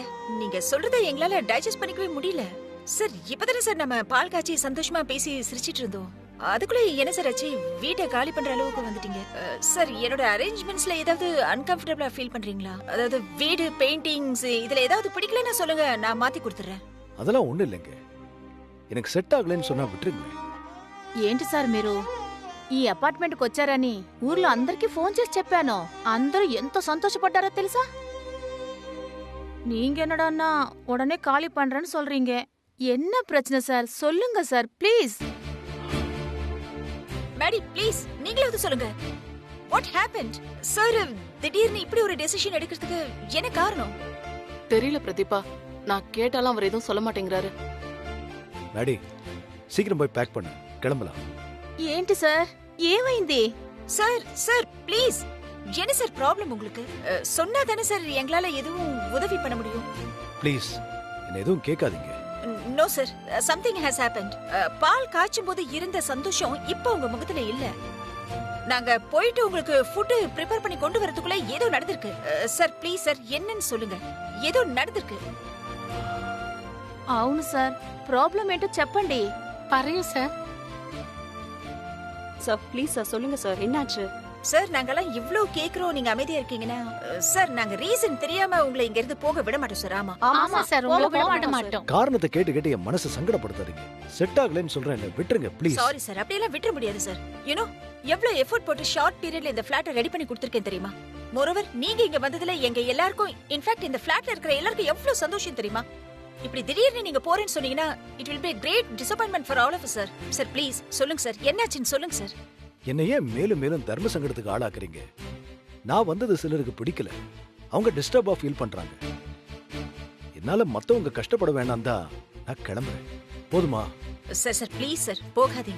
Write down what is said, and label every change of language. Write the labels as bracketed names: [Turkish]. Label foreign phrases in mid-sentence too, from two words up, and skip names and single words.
[Tamil] நீங்க சொல்றதை எங்களால டைஜஸ்ட் பண்ணிக்கவே முடியல. சார் இப்பதானே சார் நம்ம பால் காய்ச்சி சந்தோஷமா பேசி சிரிச்சிட்டு இருந்தோம். அதுக்குள்ள என்ன சார் ஆச்சு? வீட்டை காலி பண்ற அளவுக்கு வந்துட்டீங்க. சார் என்னோட அரேஞ்ச்மெண்ட்ஸ்ல ஏதாவது [English] uncomfortable feel [Tamil] பண்றீங்களா? அதாவது வீடு பெயிண்டிங்ஸ் இதுல ஏதாவது பிடிக்கலன்னா சொல்லுங்க, நான் மாத்தி கொடுத்துறேன். அதெல்லாம் ஒண்ணு இல்லைங்க. எனக்கு செட் ஆகலன்னு சொன்னா விட்டுருங்க. [Telugu] ఏంటి సార్ మీరు ఈ అపార్ట్మెంట్కి వచ్చారని ఊర్లో అందరికీ ఫోన్ చేసి చెప్పాను. అందరూ ఎంతో సంతోషపడ్డారో తెలుసా? [Tamil] நீங்க என்னடான்னா உடனே காலி பண்றேன்னு சொல்றீங்க. என்ன பிரச்சனை சார்? சொல்லுங்க சார் ப்ளீஸ். மேடி ப்ளீஸ் நீங்களாவது சொல்லுங்க. [English] What happened? [Tamil] சார் திடீர்னு இப்படி ஒரு டெசிஷன் எடுக்கிறதுக்கு என்ன காரணம்? தெரியல பிரதீபா, நான் கேட்டாலும் அவர் எதுவும் சொல்ல மாட்டேங்கிறாரு. மேடி, சீக்கிரம் போய் பேக் பண்ணு, கிளம்பலாம். [Telugu] ఏంటి సార్ ఏమైంది? [Tamil] சார் சார் ப்ளீஸ், என்ன சார் ப்ராப்ளம் உங்களுக்கு? சொன்னா தானே சார் எங்களால எதுவும் உதவி பண்ண முடியும். ப்ளீஸ் என்ன எதுவும் கேட்காதீங்க. [English] No sir, something has happened. [Tamil] பால் காய்ச்சும் போது இருந்த சந்தோஷம் இப்போ உங்க முகத்துல இல்ல. நாங்க போயிட்டு உங்களுக்கு [English] food prepare [Tamil] பண்ணி கொண்டு வரதுக்குள்ள ஏதோ நடந்திருக்கு. சார் ப்ளீஸ் சார், என்னன்னு சொல்லுங்க. ஏதோ நடந்திருக்கு. [Telugu] అవును సార్, ప్రాబ్లం ఏంటో చెప్పండి. [Malayalam] பரையும் சார். [Tamil] சார் ப்ளீஸ் சார் சொல்லுங்க சார், என்னாச்சு? சார் நாங்கெல்லாம் இவ்ளோ கேக்குறோம், நீங்க அமைதியா இருக்கீங்கன்னா சார் நாங்க ரீசன் தெரியாம உங்களை இங்க இருந்து போக விட மாட்டோம் சார். ஆமா ஆமா சார், உங்களை போக விட மாட்டோம். காரணத்தை கேட்டு கேட்டு என் மனசு சங்கடப்படுத்தாதீங்க. செட் ஆகலன்னு சொல்றேன், என்ன விட்டுருங்க ப்ளீஸ். [English] sorry sir, [Tamil] அப்படியெல்லாம் விட்டுற முடியாது சார். யூனோ எவ்வளவு எஃபோர்ட் போட்டு [English] short period [Tamil] இந்த ஃபிளாட்டை ரெடி பண்ணி கொடுத்திருக்கேன் தெரியுமா? மோரோவர் நீங்க இங்க வந்ததுல எங்க எல்லாருக்கும், இன்ஃபேக்ட் இந்த ஃபிளாட்ல இருக்கிற எல்லாருக்கும் எவ்வளவு சந்தோஷம் தெரியுமா? இப்படி திடீர்னு நீங்க போறேன்னு சொன்னீங்கன்னா [English] It will be great disappointment for all of us [Tamil] சார். சார் ப்ளீஸ் சொல்லுங்க சார், என்னாச்சுன்னு சொல்லுங்க சார். என்னை ஏன் மேலும் மேலும் தர்ம சங்கடத்துக்கு ஆளாக்குறீங்க? நான் வந்தது சிலருக்கு பிடிக்கல, அவங்க [English] disturb feel [Tamil] பண்றாங்க. என்னால மத்தவங்க கஷ்டப்பட வேணாம் தான் நான் கிளம்புறேன். போதுமா? சார் சார் ப்ளீஸ் சார் போகாதீங்க.